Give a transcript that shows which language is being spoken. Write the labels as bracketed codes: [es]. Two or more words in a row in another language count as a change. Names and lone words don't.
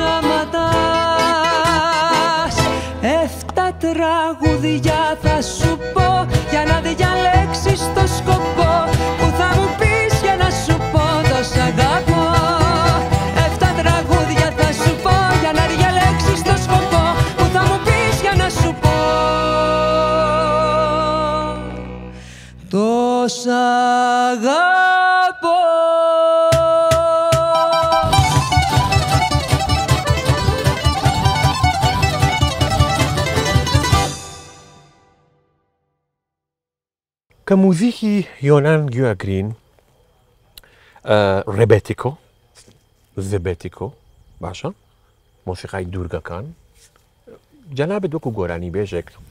[el] Σαματάς 7 τραγουδιά θα σου πω για να διαλέξεις το σκοπό που θα μου πεις για να σου πω το σ' αγαπώ. 7 τραγούδια θα σου πω για να διαλέξεις το σκοπό που θα μου πεις για να σου πω το σ' αγαπώ. [ckb] کە موزیکی یۆنان گوێگرین ڕێبێتیکۆ زێبێتیکۆ باشە مۆسیقای دوورگەکان جەنابێت وەکو گۆرانی بێژێک